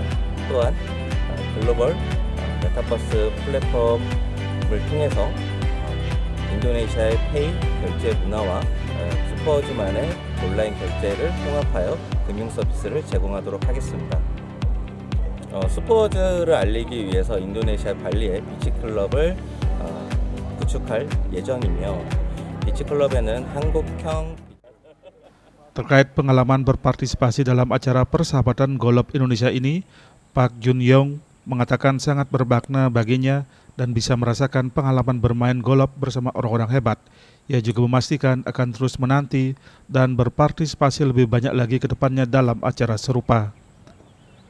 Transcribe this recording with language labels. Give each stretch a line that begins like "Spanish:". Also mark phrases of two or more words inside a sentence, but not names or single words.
Korean: 또한 글로벌 메타버스 플랫폼을 통해서 인도네시아의 페이 결제 문화와 스포어즈만의 온라인 결제를 통합하여 금융 서비스를 제공하도록 하겠습니다. 스포어즈를 알리기 위해서 인도네시아 발리의 비치클럽을 구축할 예정이며 비치클럽에는 한국형
Indonesian: Terkait pengalaman berpartisipasi dalam acara persahabatan golf Indonesia ini, Pak Jun Yong mengatakan sangat bermakna baginya dan bisa merasakan pengalaman bermain golf bersama orang-orang hebat. Ia juga memastikan akan terus menanti dan berpartisipasi lebih banyak lagi ke depannya dalam acara serupa.